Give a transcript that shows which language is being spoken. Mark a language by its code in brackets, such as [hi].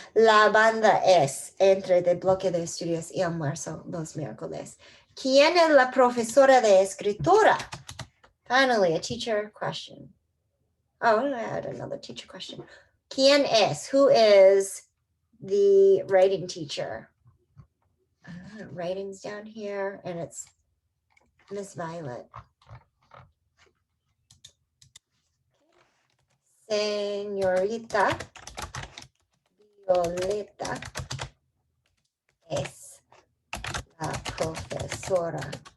[es] La banda es entre el bloque de estudios y almuerzo los miércoles. ¿Quién es la profesora de escritura? [en] Finally, a teacher question. Oh, I had another teacher question. ¿Quién es? Who is the writing teacher? Writing's down here, and it's Miss Violet. [es] Señorita Violeta es la profesora.